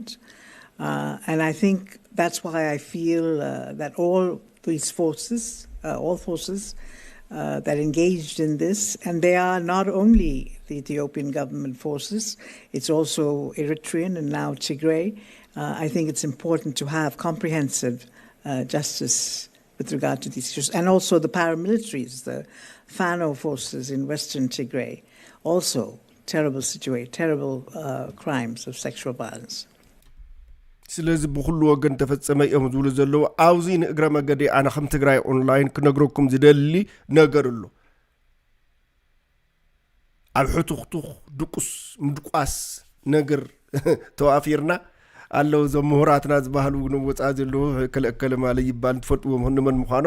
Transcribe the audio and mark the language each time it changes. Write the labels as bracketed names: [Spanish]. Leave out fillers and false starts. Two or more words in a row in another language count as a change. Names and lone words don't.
[English] And I think that's why I feel that all these forces, all forces that engaged in this, and they are not only the Ethiopian government forces, it's also Eritrean and now Tigray. I think it's important to have comprehensive justice with regard to these issues. And also the paramilitaries, the Fano forces in Western Tigray, also terrible crimes of sexual violence. [Tigrinya] ስለዚ ብኩሉ ወገን ተፈጸመ እዮም ዝብሉ ዘለው ኣብዚ ንእግረ መገዲ ኣነ ከም ትግራይ ኦንላይን ክነግረኩም ዝደሊ ነገር ኣሎ ኣብ ሕቱኽቱኽ ድቁስ ምድቋስ ነገር ተዋፊርና ኣለው ዘምሁራትና ዝበሃሉ ንወፃ ዘለው ከለከለ ማለት ይባል ትፈልጥዎም ንመን ምዃኖም